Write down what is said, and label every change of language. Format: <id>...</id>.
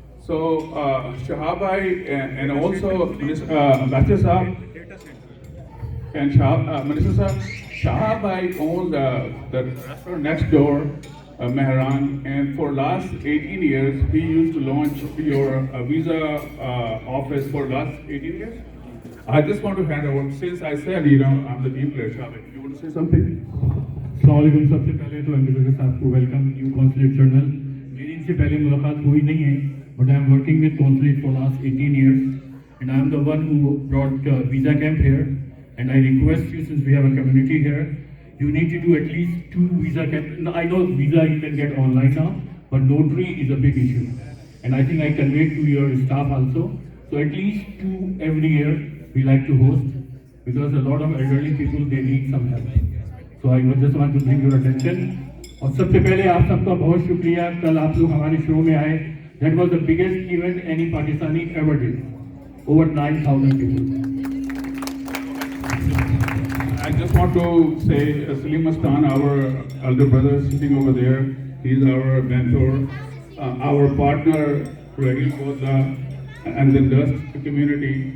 <en>So Shahabai and also Ambassador Saab and Minister Saab, Shahabai owns the restaurant next door, Mehran, and for last 18 years he used to launch your visa office for last 18 years. I just want to hand over, since I said, I'm the team player, Shahabai, you want to say something?</en> <hi>अस्सलामुअलैकुम। सबसे पहले तो ambassador साहब को welcome new consulate general. मेरी इनसे पहले मुलाकात हुई नहीं है,</hi> <en>But I am working with consulate for last 18 years and I am the one who brought visa camp here, and I request you, since we have a community here, you need to do at least 2 visa camp. I know visa you can get online now, but notary is a big issue, and I think I conveyed to your staff also. So at least 2 every year we like to host, because a lot of elderly people, they need some help. So I just want to bring your attention.</en> <hi>और सबसे पहले आप सबका बहुत शुक्रिया, कल आप लोग हमारे शो में आए.</hi> <en>That was the biggest event any Pakistani ever did. Over 9,000 people. I just want to say, Salim Mastan, our elder brother sitting over there, he's our mentor, our partner, Rahil Koza, and the Dust community.</en>